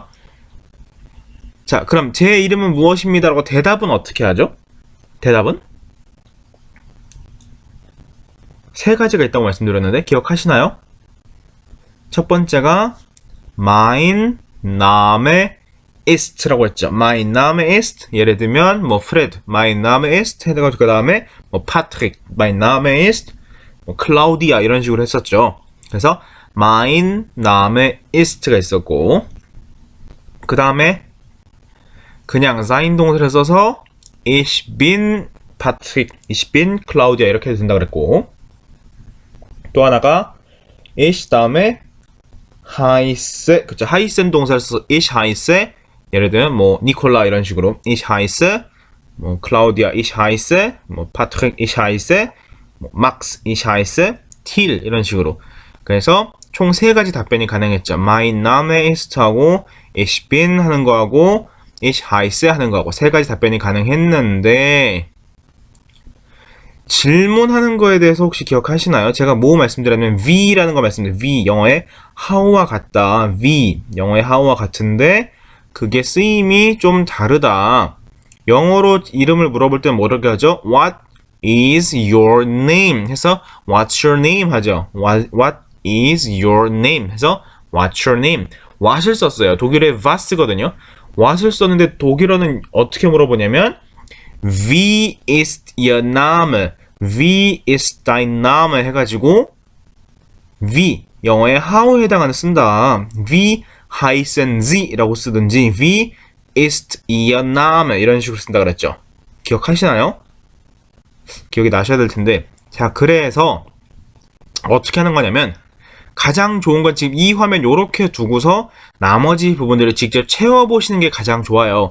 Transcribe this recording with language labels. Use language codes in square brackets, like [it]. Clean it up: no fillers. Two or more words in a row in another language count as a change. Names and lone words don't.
[ko] 자, 그럼 제 이름은 무엇입니다 라고 대답은 어떻게 하죠? 대답은? 3가지가 있다고 말씀드렸는데 기억하시나요? 첫 번째가 [de] Mein Name ist [ko] 라고 했죠. [de] Mein Name ist, [ko] 예를 들면 뭐 Fred, [de] Mein Name ist [ko] 해가지고 그 다음에 뭐 Patrick, [de] Mein Name ist, [ko] 뭐 Claudia 이런 식으로 했었죠. 그래서 [de] Mein Name ist [ko] 가 있었고, 그 다음에 그냥 sein 동사를 써서 [de] Ich bin [ko] Patrick, [de] Ich bin Claudia [ko] 이렇게 해도 된다 그랬고, 또 하나가 ich 다음에 heiße, 그쵸, heißen 동사를 써서 [de] ich heiße, [ko] 예를 들면 뭐 니콜라 이런 식으로 [de] ich heiße, [ko] 뭐 Claudia [de] ich heiße, [ko] 뭐 Patrick [de] ich heiße, [ko] 뭐 Max [de] ich heiße, [ko] Till 이런 식으로. 그래서 총 3가지 답변이 가능했죠. [de] Mein Name ist [ko] 하고 [de] Ich bin [ko] 하는 거하고 [de] Ich heiße [ko] 하는 거하고 3가지 답변이 가능했는데, 질문하는 거에 대해서 혹시 기억하시나요? 제가 뭐 말씀드렸냐면 V라는 거 말씀드렸어요. V, 영어의 how와 같다. V, 영어의 how와 같은데 그게 쓰임이 좀 다르다. 영어로 이름을 물어볼 때는 뭐라고 하죠? [en] What is your name? 해서 What's your name? 하죠. What is your name? 해서 What's your name? [ko] what을 썼어요. 독일에 was거든요. what을 썼는데 독일어는 어떻게 물어보냐면 [de] Wie ist Ihr Name? Wie ist dein Name? [ko] 해가지고 Wie, 영어의 how에 해당하는 쓴다. [de] Wie heißen Sie? [ko] 라고 쓰든지 [de] Wie ist Ihr Name? [ko] 이런 식으로 쓴다 그랬죠. 기억하시나요? 기억이 나셔야 될 텐데, 자, 그래서 어떻게 하는 거냐면 가장 좋은 건 지금 이 화면 요렇게 두고서 나머지 부분들을 직접 채워보시는 게 가장 좋아요.